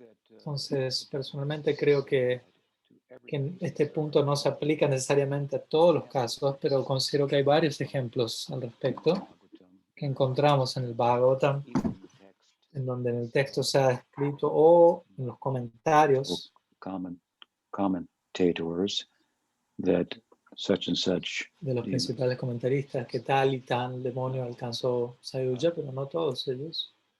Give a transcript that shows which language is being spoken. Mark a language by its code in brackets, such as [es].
[es] Entonces, personalmente creo que en este punto no se aplica necesariamente a todos los casos, pero considero que hay varios ejemplos al respecto que encontramos en el Bhagavatam, en donde en el texto se ha escrito o en los comentarios [en] Commentators that such and such [es] de los principales comentaristas que tal y tal demonio alcanzó Sayuja, pero no todos ellos.